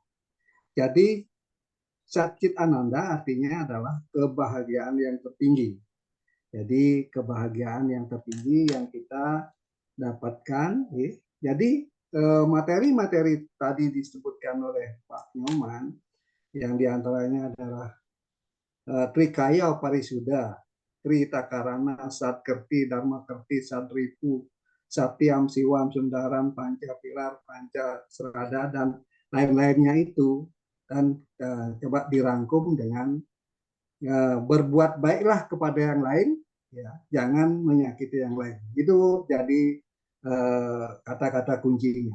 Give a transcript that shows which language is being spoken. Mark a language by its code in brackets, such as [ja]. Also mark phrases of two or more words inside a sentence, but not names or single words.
[id] Jadi Sat Cit Ananda artinya adalah kebahagiaan yang tertinggi. Jadi kebahagiaan yang tertinggi yang kita dapatkan. Jadi materi-materi tadi disebutkan oleh Pak Nyoman, yang diantaranya adalah Trikaya Parisuda, Tri Takarana, Satkerti, Dharma Kerti, Sadripu, Satyam, Siwam, Sundaram, Panca Pilar, Panca Serada, dan lain-lainnya itu. Dan coba dirangkum dengan berbuat baiklah kepada yang lain, ya, jangan menyakiti yang lain. Itu jadi kata-kata kuncinya.